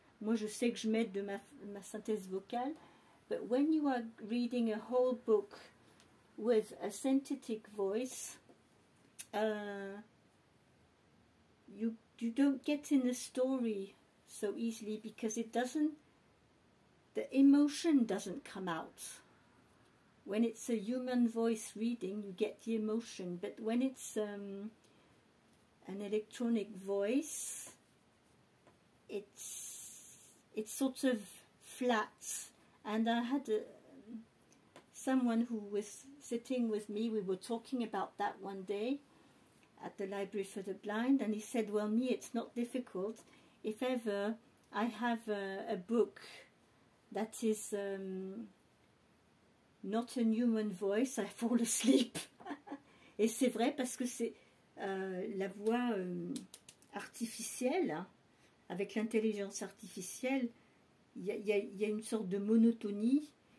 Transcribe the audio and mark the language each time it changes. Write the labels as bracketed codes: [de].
[fr] Moi, je sais que je m'aide de ma synthèse vocale. [en] But when you are reading a whole book with a synthetic voice, you don't get in the story so easily, because it doesn't, the emotion doesn't come out. When it's a human voice reading, you get the emotion, but when it's an electronic voice, it's sort of flat. And I had someone who was sitting with me, we were talking about that one day at the Library for the Blind, and he said, well, me, it's not difficult. If ever I have a book that is not a human voice, I fall asleep. [fr] Et c'est vrai, parce que c'est la voix artificielle, hein, avec l'intelligence artificielle, il y a une sorte de monotonie.